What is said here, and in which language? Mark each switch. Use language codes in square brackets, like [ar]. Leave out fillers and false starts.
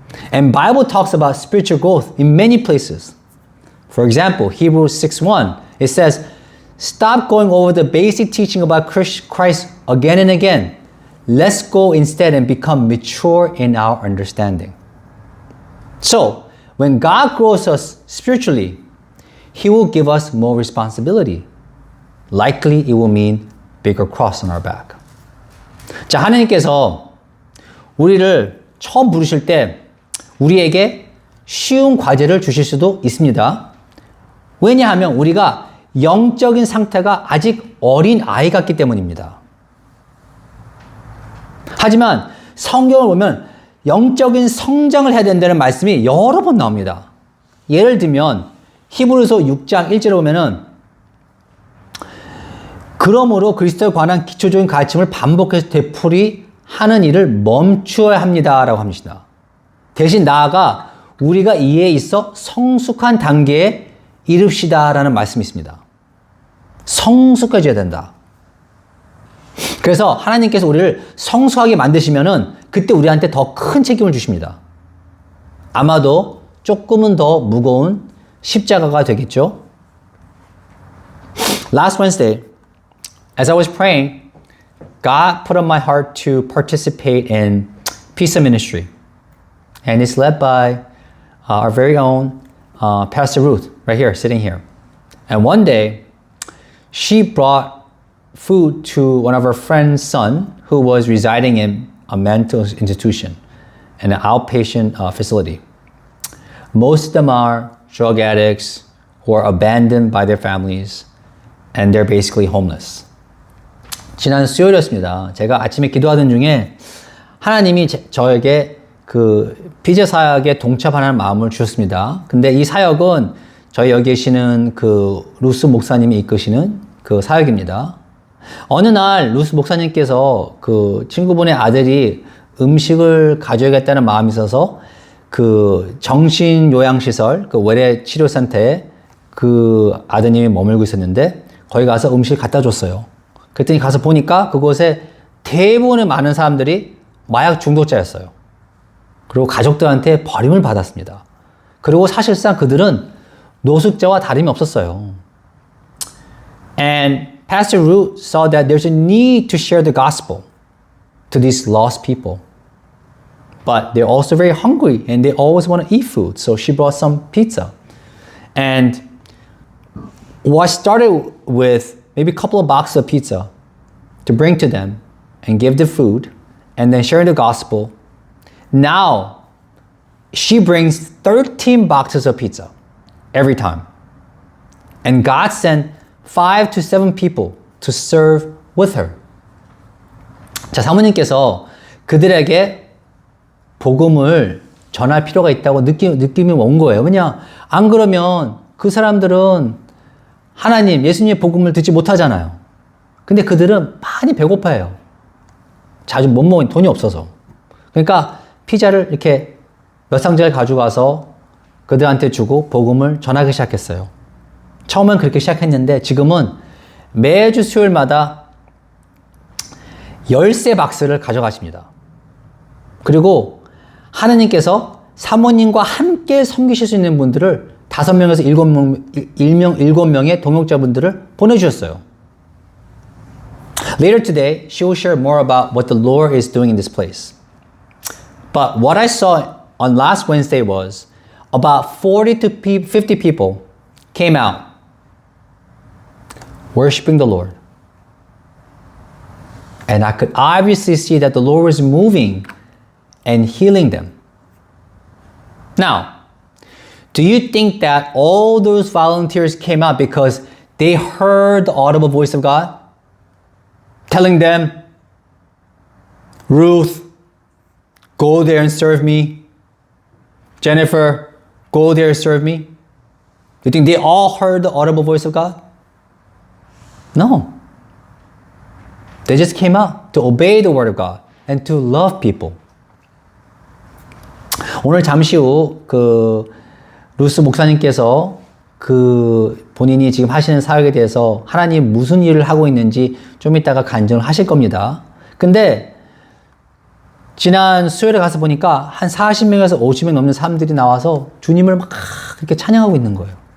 [en] And Bible talks about spiritual growth in many places. For example, Hebrews 6:1, it says, stop going over the basic teaching about Christ again and again. Let's go instead and become mature in our understanding. So, when God grows us spiritually, He will give us more responsibility. Likely it will mean bigger cross on our back. [ko] 자, 하나님께서 우리를 처음 부르실 때 우리에게 쉬운 과제를 주실 수도 있습니다. 왜냐하면 우리가 영적인 상태가 아직 어린 아이 같기 때문입니다. 하지만 성경을 보면 영적인 성장을 해야 된다는 말씀이 여러 번 나옵니다. 예를 들면 히브리서 6장 1절에 보면은 그러므로 그리스도에 관한 기초적인 가르침을 반복해서 되풀이 하는 일을 멈추어야 합니다. 라고 합니다. 대신 나아가 우리가 이에 있어 성숙한 단계에 이릅시다. 라는 말씀이 있습니다. 성숙해져야 된다. 그래서 하나님께서 우리를 성숙하게 만드시면은 그때 우리한테 더 큰 책임을 주십니다. 아마도 조금은 더 무거운 십자가가 되겠죠. [en] Last Wednesday, as I was praying, God put on my heart to participate in Pizza Ministry. And it's led by our very own Pastor Ruth, right here, sitting here. And one day, she brought food to one of her friend's son who was residing in a mental institution, an outpatient facility. Most of them are drug addicts who are abandoned by their families, and they're basically homeless. [ko] 지난 수요일이었습니다. 제가 아침에 기도하던 중에 하나님이 저에게 그 피자 사역에 동참하는 마음을 주셨습니다. 근데 이 사역은 저희 여기 계시는 그 루스 목사님이 이끄시는 그 사역입니다. 어느 날 루스 목사님께서 그 친구분의 아들이 음식을 가져야겠다는 마음이 있어서 그 정신요양시설, 그 외래치료센터에 그 아드님이 머물고 있었는데 거기 가서 음식을 갖다 줬어요. 그랬더니 가서 보니까 그곳에 대부분의 많은 사람들이 마약 중독자였어요. 그리고 가족들한테 버림을 받았습니다. 그리고 사실상 그들은 노숙자와 다름이 없었어요. [en] And Pastor Ruth saw that there's a need to share the gospel to these lost people. But they're also very hungry and they always want to eat food. So she brought some pizza. And what started with maybe a couple of boxes of pizza to bring to them and give the food and then sharing the gospel. Now, she brings 13 boxes of pizza every time. And God sent 5 to 7 people to serve with her. [ko] 자, 사모님께서 그들에게 복음을 전할 필요가 있다고 느낌이 온 거예요. 왜냐? 안 그러면 그 사람들은 하나님, 예수님의 복음을 듣지 못하잖아요. 근데 그들은 많이 배고파해요. 자주 못 먹으니 돈이 없어서. 그러니까 피자를 이렇게 몇 상자를 가져가서 그들한테 주고 복음을 전하기 시작했어요. 처음엔 그렇게 시작했는데 지금은 매주 수요일마다 13박스를 가져가십니다. 그리고 하느님께서 사모님과 함께 섬기실 수 있는 분들을 5명에서 7명의 동역자분들을 보내주셨어요. [en] Later today, she will share more about what the Lord is doing in this place. But what I saw on last Wednesday was about 40 to 50 people came out worshiping the Lord. And I could obviously see that the Lord was moving and healing them. Now, do you think that all those volunteers came out because they heard the audible voice of God telling them, Ruth, go there and serve me. Jennifer, go there and serve me. You think they all heard the audible voice of God? No. They just came out to obey the word of God and to love people. [ko] 오늘 잠시 후 그 루스 목사님께서 그 본인이 지금 하시는 사역에 대해서 하나님 무슨 일을 하고 있는지 좀 이따가 간증을 하실 겁니다. 근데 지난 수요일에 가서 보니까 한 40명에서 50명 넘는 사람들이 나와서 주님을 막 그렇게 찬양하고 있는 거예요.